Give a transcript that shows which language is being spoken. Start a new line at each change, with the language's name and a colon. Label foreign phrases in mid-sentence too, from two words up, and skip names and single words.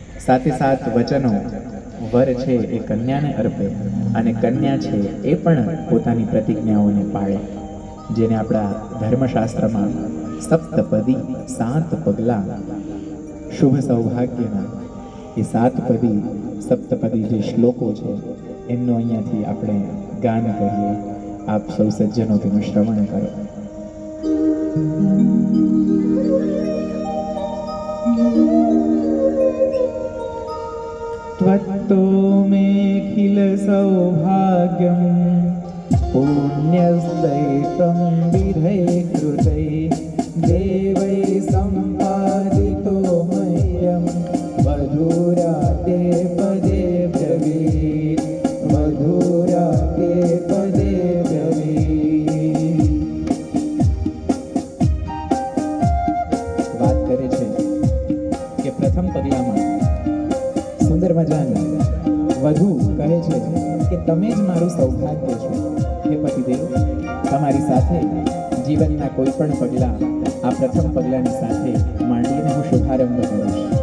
Gujarati: સાથે સાત વચનો વર છે એ કન્યાને અર્પે અને કન્યા છે એ પણ પોતાની પ્રતિજ્ઞાઓને પાળે, જેને આપણા ધર્મશાસ્ત્રમાં સપ્તપદી 7 પગલાં શુભ સૌભાગ્યના એ 7 પદી સપ્તપદી જે શ્લોકો છે એમનો અહીંયાથી આપણે ગાન કરીએ. આપ સૌ સજ્જનો તેનું શ્રવણ કરો.
Sanskrit: त्वत्तो मेऽखिल सौभाग्यं पुण्यस्दैतं विधै कृतै देवै सम्पादितो मह्यं वधूराते पदे ब्रवीत् वधूराते पदे ब्रवीत्.
Gujarati: વાત કરે છે કે પ્રથમ પગલામાં સુંદર મજાની વધુ કહે છે કે તમે જ મારું સૌભાગ્ય છો. હે પતિદેવ, તમારી સાથે જીવનના કોઈ પણ પગલાં આ પ્રથમ પગલાની સાથે માંડીને હું શુભારંભ કરીશ.